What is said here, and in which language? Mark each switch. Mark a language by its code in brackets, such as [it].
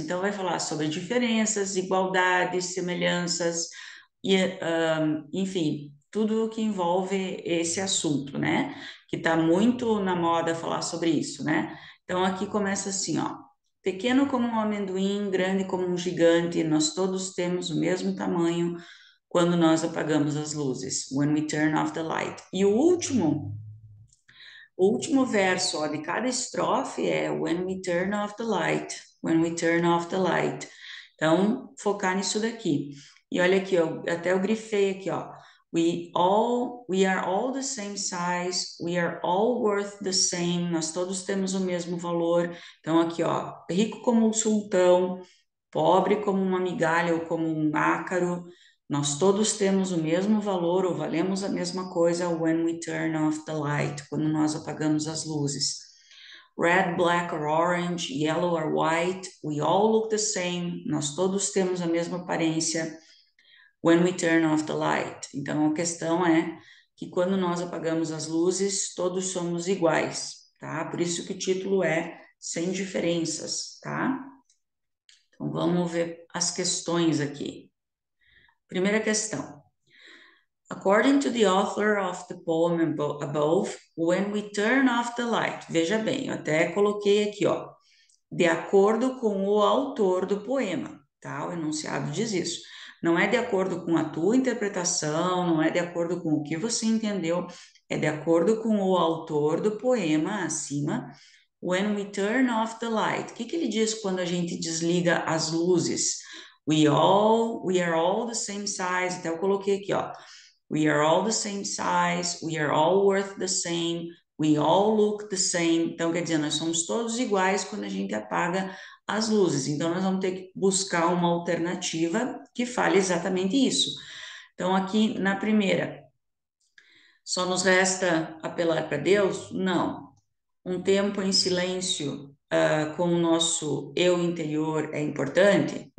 [pt] Então vai falar sobre diferenças, igualdades, semelhanças e, enfim, tudo que envolve esse assunto, né? Que está muito na moda falar sobre isso, né? Então aqui começa assim, ó. Pequeno como um amendoim, grande como um gigante, nós todos temos o mesmo tamanho quando nós apagamos as luzes. [en] When we turn off the light. [pt] E o último verso, ó, de cada estrofe é [en] When we turn off the light. When we turn off the light. [pt] Então, focar nisso daqui. E olha aqui, ó, até eu grifei aqui, ó. [en] We are all the same size, we are all worth the same, [pt] nós todos temos o mesmo valor. Então, aqui, ó, rico como um sultão, pobre como uma migalha ou como um ácaro, nós todos temos o mesmo valor ou valemos a mesma coisa [en] when we turn off the light, [pt] quando nós apagamos as luzes. [en] Red, black or orange, yellow or white, we all look the same, [pt] nós todos temos a mesma aparência [en] when we turn off the light. [pt] Então a questão é que quando nós apagamos as luzes, todos somos iguais, tá? Por isso que o título é Sem Diferenças, tá? Então vamos ver as questões aqui. Primeira questão. [en] According to the author of the poem above, when we turn off the light. [pt] Veja bem, eu até coloquei aqui, ó. De acordo com o autor do poema, tá? O enunciado diz isso. Não é de acordo com a tua interpretação, não é de acordo com o que você entendeu, é de acordo com o autor do poema acima. [en] When we turn off the light. [pt] O que ele diz quando a gente desliga as luzes? [en] We are all the same size. [pt] Até eu coloquei aqui, ó. [en] We are all the same size, we are all worth the same, we all look the same. [pt] Então, quer dizer, nós somos todos iguais quando a gente apaga as luzes. Então, nós vamos ter que buscar uma alternativa que fale exatamente isso. Então, aqui na primeira, só nos resta apelar para Deus? Não. Um tempo em silêncio, com o nosso eu interior é importante?